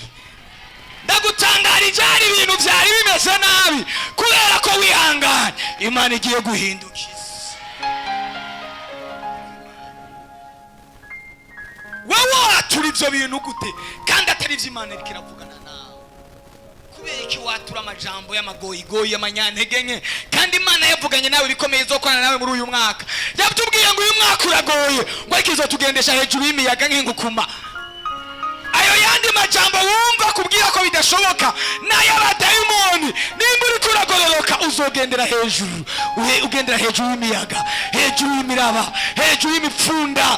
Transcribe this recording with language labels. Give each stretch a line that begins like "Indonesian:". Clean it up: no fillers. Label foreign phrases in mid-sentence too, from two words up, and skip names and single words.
Rundi: Ndagutangarije ari ibintu byari bimeze nabi, kubera ko wihanganye Imana igiye guhindukiza. Wowe watura ibyo bintu gute kandi atari ibyo Imana iriko iravugana nawe? Kubera iki watura amajambo y'amagoyigoyi y'amanyantege nke, kandi Imana yavuganye nawe bikomeye izokorana nawe muri uyu mwaka? Yatubwiye ngo uyu mwaka uragoye, ngo ariko izotugendesha hejuru y'imiyaga nk'ingukuma. Ayo yandi majambo wumva kubwira ko bidashoboka n'ay'abadayimoni, nimba uriko uragororoka uzogendera hejuru, ugendera hejuru y'imiyaga, hejuru y'imiraba, hejuru y'imipfunda.